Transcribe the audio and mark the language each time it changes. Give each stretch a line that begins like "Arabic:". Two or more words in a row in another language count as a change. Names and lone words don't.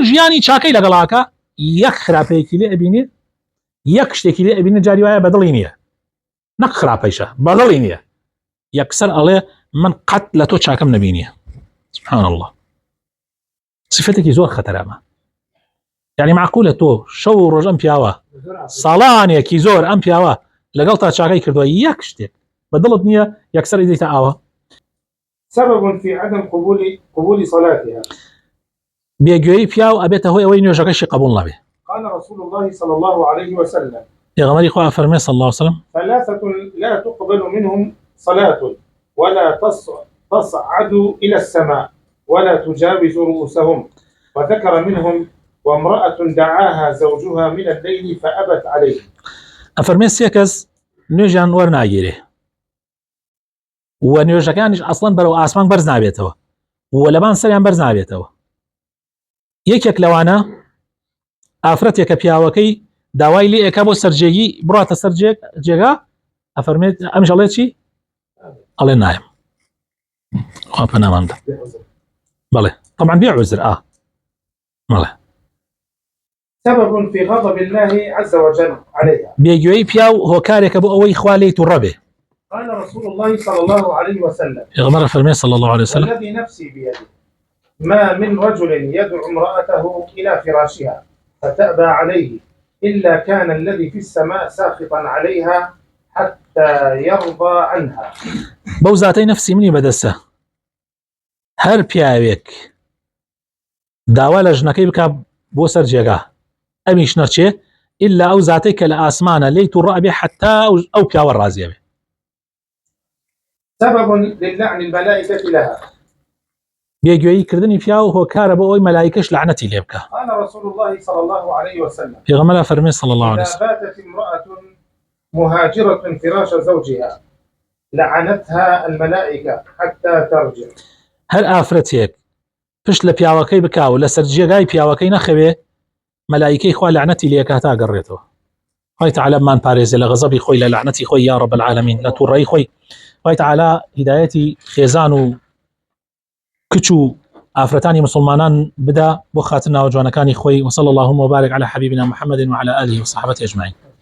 Central Kurdish: ژیانی چاکەی لەگەڵاکە یەک خراپەیەکی لێ ئەبینێ یەک شتێکی لێ ئەبینێ جاری وایە بەدڵی نییە نەک خراپەیشە بەدڵی نییە یەکسەر ئەڵێ من قەت لە تۆ چاکەم نەبینیە
Arabic: سبحان الله
Central Kurdish: صفەتێکی زۆر خەتەرامە یعنی معقولە تۆ شەو ڕۆژ ئەم پیاوە ساڵانێکی زۆر ئەم پیاوە لەگەڵ تا چاکەی کردووە یەک شتێک بەدڵت نییە یەکسەر ئیدیتە ئاوە
Arabic: سبب في عدم قبول صلاتها.
Central Kurdish: بێگوێی پیا و ئەبێتە هۆی ئەوەی نوێژەکەشی قبول نەبێ.
Arabic: قال رسول الله صلى الله عليه وسلم
Central Kurdish: پێغەمبەری خوا فەرمێ
Arabic: صلی الله عليه وسلم ثلاثة لا تقبل منهم صلاة ولا تصعد إلى السماء ولا تجاوز رؤوسهم، وذكر منهم وامرأة دعاها زوجها من الليل فأبت عليه.
Central Kurdish: ئەفەرمێ سێ کەس نوێژیان وەرناگیرێ و نوێژەکانیش ئەسڵەن بەرەو ئاسمان بەرز نابێتەوە و لەبان سەریان بەرز نابێتەوە. یەکێک لەوانە ئافرەتێکە پیاوەکەی داوای لێ ئەکا بۆ سەرجێگی بڕاتە سەر جێگا، ئەفەرمێت ئەمش ئەڵێ چی؟ ئەڵێ نایم خوا پەنامان بدە. بەڵێ طبعا بێ عوزر بەڵێ.
Arabic: سبب في غضب الله عز وجل عليها.
Central Kurdish: بێگوێی پیا و هۆکارێکە بۆ ئەوەی خوا لێی تووڕە بێ.
Arabic: قال رسول الله صلى الله عليه وسلم
Central Kurdish: پێغەمبەر فەرمێ
Arabic: صلی الله عليه وسلم والذي نفسي بيده ما من رجل يدعو امرأته إلى فراشها فتأبى عليه إلا كان الذي في السماء ساخطا عليها حتى يرضى عنها.
Central Kurdish: بەو زاتەی نفسی منی بەدەستە هەر پیاوێک داوا لە ژنەکەی بکات بۆ سەر جێگا ئەمیش نەچێ ئللا ئەو زاتەی کە لە ئاسمانە لێی تووڕە بێ حتا ئەو پیاوە ڕازیە بێ.
Arabic: سبب للعن الملائكة لها.
Central Kurdish: بێگوێیی کردنی پیا و هۆکارە بۆ ئەوی مەلایکەش لعنەتی لێ بکە.
Arabic: قال رسول الله صلى الله عليه وسلم
Central Kurdish: پێغەمبەر فەرمێ
Arabic: صلی الله عليه إذا وسلم باتت امرأة مهاجرة فراش زوجها لعنتها الملائكة حتى ترجع.
Central Kurdish: هەر ئافرەتێک پشت لە پیاوەکەی بکا و لەسەر جێگای پیاوەکەی نەخەوێ مەلایکەی خوا لعنەتی لێ کاتا گەڕێتەوە. خوای تعالی مان پارێزێ لە غەزەبی خۆی لە لعنەتی خۆی
Arabic: یا رب العالمین
Central Kurdish: لە تووڕەی خۆی. خوای تعالی هیدایەتی خێزان و کچ و ئافرەتانی مسلمانان بدا بۆ خاتر ناوجوانەکانی خۆی.
Arabic: وصلى اللهم وبارك على حبيبنا محمد وعلى آله وصحبه أجمعين.